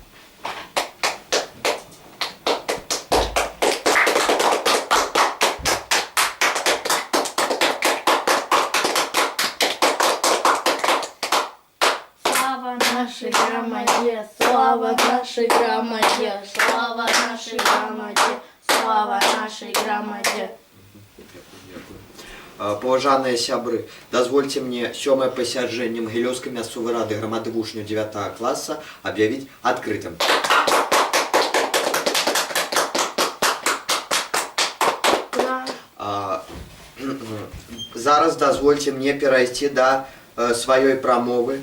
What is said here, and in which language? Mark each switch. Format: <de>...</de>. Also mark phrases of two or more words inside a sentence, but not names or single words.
<ru>Слава нашей громаде, слава нашей громаде, слава нашей громаде, слава нашей громаде.</ru> <be>Паважаныя сябры, дазвольце мне 7-е пасяджэнне Магілёўскай мясцовай рады грамады вучняў 9 класа аб'явіць адкрытым. Зараз дазвольце мне перайсці да сваёй прамовы.</be>